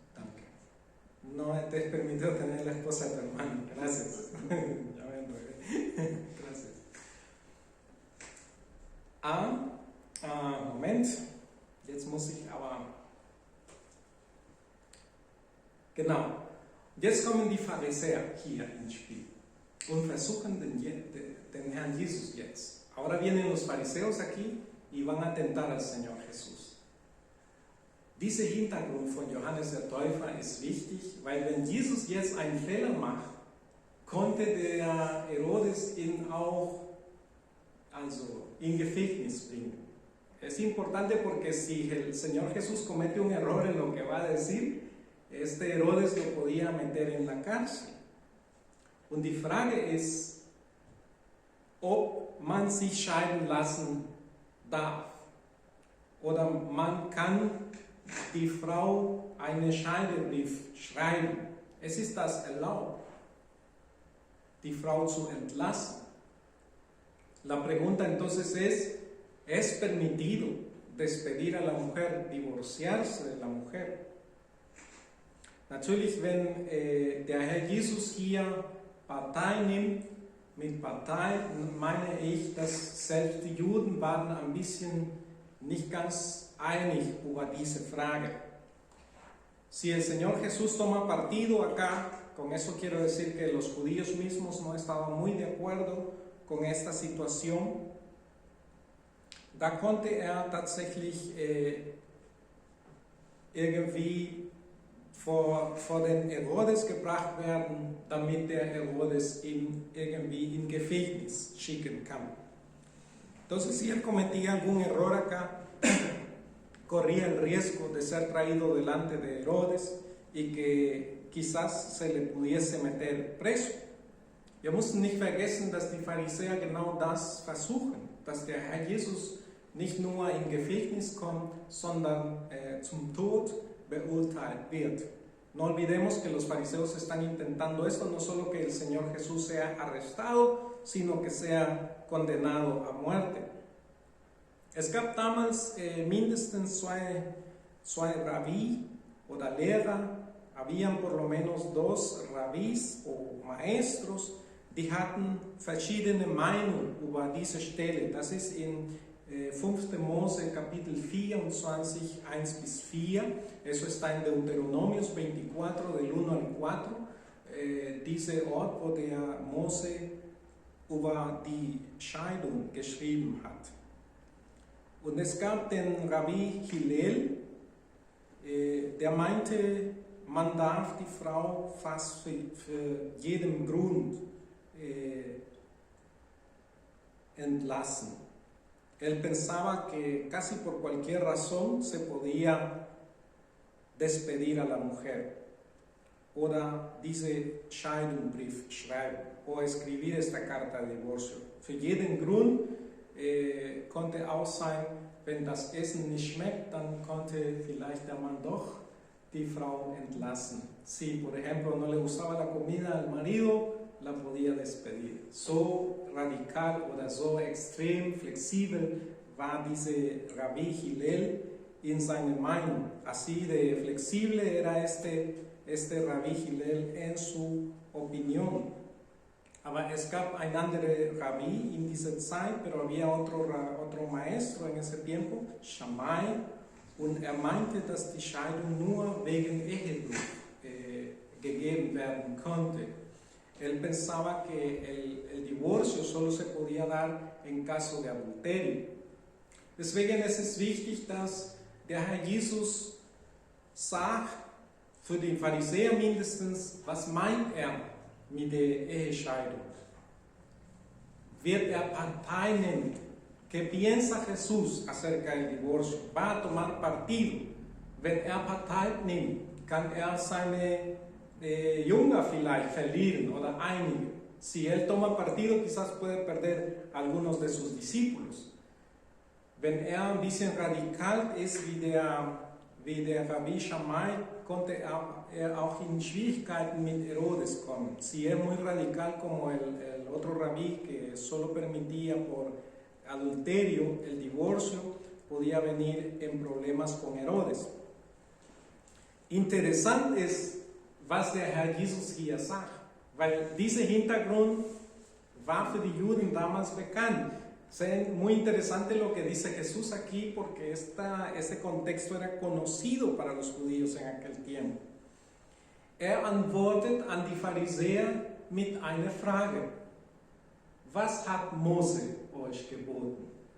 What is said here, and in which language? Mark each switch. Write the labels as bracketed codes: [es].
[de] Danke. [es] No te es permitido tener la esposa de tu hermano. Gracias. Ya me enredé. Gracias. [de] Moment. Jetzt muss ich aber. Genau. Jetzt kommen die Pharisäer hier ins Spiel und versuchen den Herrn Jesus jetzt. [es] Ahora vienen los fariseos aquí y van a tentar al Señor Jesús. [de] Dieser Hintergrund von Johannes der Täufer ist wichtig, weil wenn Jesus jetzt einen Fehler macht, konnte der Herodes ihn auch in Gefängnis bringen. [es] Es importante porque si el Señor Jesús comete un error en lo que va a decir, este Herodes lo podía meter en la cárcel. [de] Und die Frage ist, ob man sich scheiden lassen darf. Oder man kann die Frau einen Scheidebrief schreiben. Es ist das erlaubt, die Frau zu entlassen. [es] La pregunta entonces ¿es permitido despedir a la mujer, divorciarse de la mujer? [de] Natürlich, wenn der Herr Jesus hier Partei nimmt, mit Partei meine ich, dass selbst die Juden waren ein bisschen nicht ganz einig über diese Frage. [es] Si el Señor Jesús toma partido acá, con eso quiero decir que los judíos mismos no estaban muy de acuerdo con esta situación. [de] Da konnte tatsächlich irgendwie vor den Herodes gebracht werden, damit der Herodes ihn irgendwie in Gefängnis schicken kann. [es] Entonces, si él cometía algún error acá, corría el riesgo de ser traído delante de Herodes y que quizás se le pudiese meter preso. [de] Wir müssen nicht vergessen, dass die Pharisäer genau das versuchen, dass der Herr Jesus nicht nur in Gefängnis kommt, sondern zum Tod beurteilt wird. [es] No olvidemos que los fariseos están intentando esto, no solo que el Señor Jesús sea arrestado, sino que sea condenado a muerte. [de] Es gab damals mindestens zwei Rabbi oder Lehrer, [es] habían por lo menos dos Rabbis o maestros, [de] die hatten verschiedene Meinungen über diese Stelle. Das ist in 5. Mose Kapitel 24, 1-4, [es] eso está en Deuteronomios 24, del 1 al 4, [de] dieser Ort, wo der Mose über die Scheidung geschrieben hat. Und es gab den Rabbi Hillel, der meinte, man darf die Frau fast für jeden Grund entlassen. [es] Él pensaba que casi por cualquier razón se podía despedir a la mujer [de] oder diese Scheidungsbrief schreiben [es] o escribir esta carta de divorcio. [de] Für jeden Grund konnte auch sein, wenn das Essen nicht schmeckt, dann konnte vielleicht der Mann doch die Frau entlassen. [es] Si, por ejemplo, no le gustaba la comida al marido, la podía despedir. [de] So radical oder so extrem flexibel war diese Rabbi Hillel in seiner Meinung. [es] Así de flexible era este Rabbi Hillel en su opinión. [de] Aber es gab ein anderer Rabbi in dieser Zeit, [es] pero había otro maestro en ese tiempo, [de] Shammai, und meinte, dass die Scheidung nur wegen Ehebruch gegeben werden konnte. [es] Él pensaba que el divorcio solo se podía dar en caso de adulterio. [de] Deswegen ist es wichtig, dass der Herr Jesus sagt, für den Pharisäer mindestens, was meint mit der Ehescheidung. wird Partei nehmen. [es] ¿Qué piensa Jesús acerca del divorcio? Va a tomar partido. [de] Wenn Partei nimmt, kann seine Jünger vielleicht verlieren oder einige. [es] Si él toma partido, quizás puede perder algunos de sus discípulos. [de] Wenn ein bisschen radikal ist wie der Rabbi Shammai, konnte auch in Schwierigkeiten mit Herodes kommen. [es] Si es muy radical como el otro rabí que solo permitía por adulterio el divorcio, podía venir en problemas con Herodes. [de] Interessant ist, was der Herr Jesus hier sagt, weil dieser Hintergrund war für die Juden damals bekannt. [es] Es muy interesante lo que dice Jesús aquí porque este contexto era conocido para los judíos en aquel tiempo. [de] Antwortet an die Pharisäer mit einer Frage. Was hat Mose euch geboten?